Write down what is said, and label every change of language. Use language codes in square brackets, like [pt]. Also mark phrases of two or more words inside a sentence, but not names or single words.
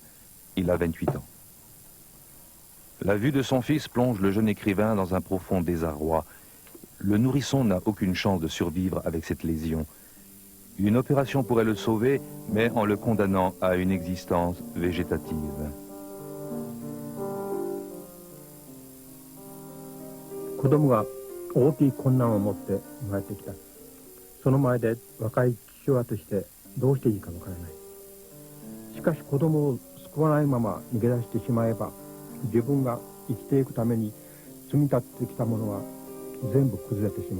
[fr] Il a 28 ans. La vue de son fils plonge le jeune écrivain dans un profond désarroi. Le nourrisson n'a aucune chance de survivre avec cette lésion. Une opération pourrait le sauver, mais en le condamnant à une existence végétative. [ja] 子供が大きい困難を持って生まれてきた。その前で若い父親としてどうしていいかわからない。しかし子供を救わないまま逃げ出してしまえば、自分が生きていくために積み立ってきたものは全部崩れてしまう。